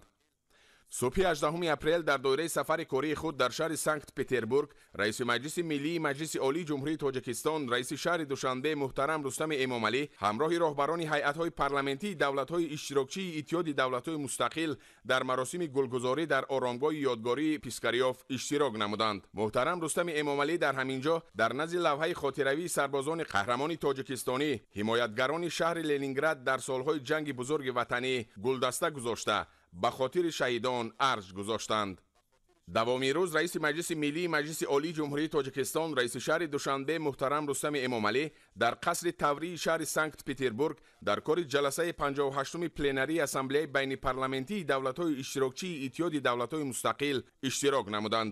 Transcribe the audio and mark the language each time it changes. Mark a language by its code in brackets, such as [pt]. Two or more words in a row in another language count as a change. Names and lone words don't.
[tg] субҳи 18 апрел дар доираи сафари кории худ дар шаҳри Санкт-Петербург, раиси маҷлиси миллии маҷлиси олии ҷумҳурии Тоҷикистон, раиси шаҳри Душанбе муҳтарам Рустами Эмомалӣ ҳамроҳи роҳбарони ҳайатҳои парламентии давлатҳои иштирокчии иттиҳоди давлатҳои мустақил дар маросими гулгузорӣ дар оромгоҳи ёдгории Пискарёв иштирок намуданд. муҳтарам Рустами Эмомалӣ дар ҳамин ҷо дар назди лавҳаи хотиравии сарбозони қаҳрамони тоҷикистонӣ, ҳимоятгарони шаҳри Ленинград дар солҳои ҷанги бузурги ватанӣ гулдаста гузошта ба хотири шаҳидон арш гузоштанд. دوامین روز رئیس مجلس ملی مجلس عالی جمهوری تاجیکستان رئیس شهر دوشنبه محترم رستم امامعلی در قصر توری شهر سنت پترزبورگ در کار جلسه 58 پلنری اسامبله بین پارلمانتی دولت‌های اشتراکچی اتحاد دولت‌های مستقل اشتراک نمودند.